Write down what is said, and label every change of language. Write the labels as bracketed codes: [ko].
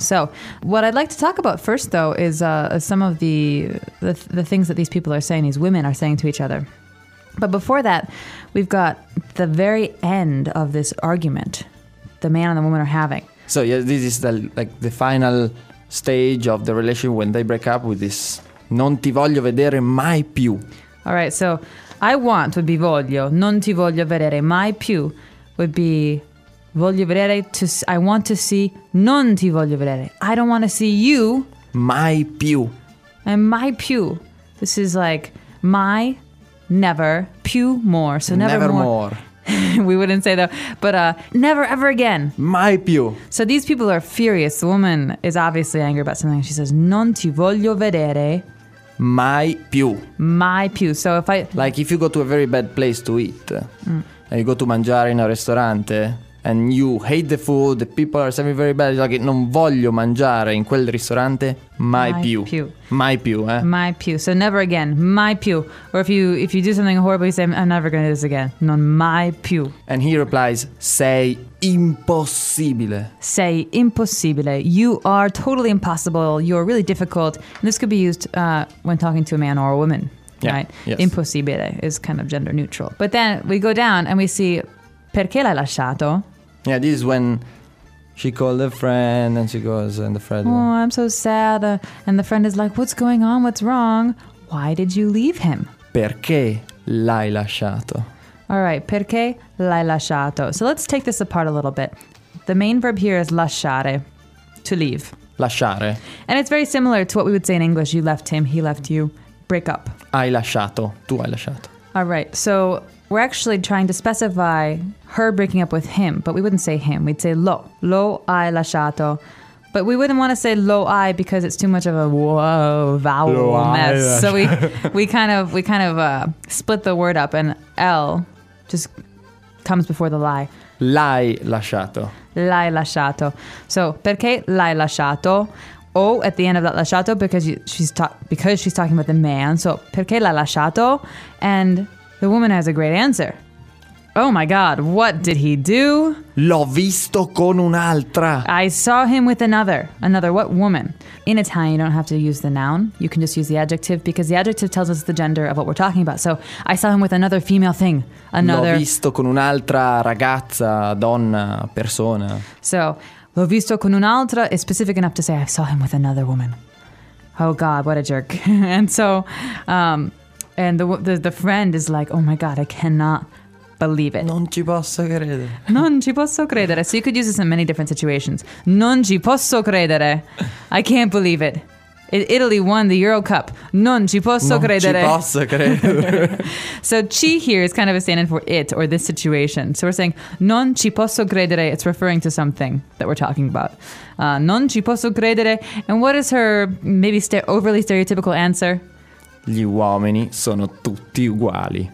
[en] So what I'd like to talk about first, though, is some of the things that these people are saying, these women are saying to each other. But before that, we've got the very end of this argument the man and the woman are having. So yeah, this is the final stage of the relation when they break up with this... [it] Non ti voglio vedere mai più. [en] All right, so I want would be [it] voglio. Non ti voglio vedere mai più [en] would be [it] voglio vedere [en] to. I want to see. [it] Non ti voglio vedere. [en] I don't want to see you. [it] Mai più. [en] And [it] mai più. [en] This is like my never [it] più [en] more. So never more. We wouldn't say that, but never ever again. [it] Mai più. [en] So these people are furious. The woman is obviously angry about something. She says [it] non ti voglio vedere. Mai più. Mai più. [en] So if I... Like if you go to a very bad place to eat, and you go to mangiare in a ristorante, and you hate the food, the people are serving very bad, like, [it] non voglio mangiare in quel ristorante mai più. [en] So never again, [it] mai più. [en] Or if you do something horrible, you say, I'm never gonna do this again, [it] non mai più. [en] And he replies, [it] sei impossibile. Sei impossibile. [en] You are totally impossible. You're really difficult. And this could be used when talking to a man or a woman. Yeah. Right? Yes. Impossibile is kind of gender neutral. But then we go down and we see, [it] perché l'hai lasciato? [en] Yeah, this is when she called a friend and she goes, and the friend... Oh, I'm so sad. And the friend is like, what's going on? What's wrong? Why did you leave him? [it] Perché l'hai lasciato? [en] All right, [it] perché l'hai lasciato? [en] So let's take this apart a little bit. The main verb here is lasciare, to leave. Lasciare. And it's very similar to what we would say in English, you left him, he left you, break up. [it] Hai lasciato, tu hai lasciato. [en] All right, so we're actually trying to specify her breaking up with him, but we wouldn't say him, we'd say lo. [it] Lo hai lasciato. [en] But we wouldn't want to say [it] lo hai [en] because it's too much of a whoa vowel [it] lo [en] mess. So we kind of split the word up and L just comes before the lie. [it] L'hai lasciato. L'hai lasciato. [en] So [it] perché l'hai lasciato? [en] O at the end of that lasciato because she's talking about the man. [it] So perché l'hai lasciato? [en] And the woman has a great answer. Oh my God, what did he do? [it] L'ho visto con un'altra. [en] I saw him with another. Another what? Woman. In Italian, you don't have to use the noun. You can just use the adjective because the adjective tells us the gender of what we're talking about. So I saw him with another female thing. Another. [it] L'ho visto con un'altra ragazza, donna, persona. [en] So [it] l'ho visto con un'altra [en] is specific enough to say I saw him with another woman. Oh God, what a jerk. And so, and the friend is like, oh my God, I cannot believe it. [it] Non ci posso credere. Non ci posso credere. [en] So you could use this in many different situations. [it] Non ci posso credere. [en] I can't believe it. Italy won the Euro Cup. [it] Non ci posso non credere. Non ci posso credere. [en] So ci here is kind of a stand-in for it or this situation. So we're saying [it] non ci posso credere. [en] It's referring to something that we're talking about. [it] Non ci posso credere. [en] And what is her maybe overly stereotypical answer? [it] Gli uomini sono tutti uguali.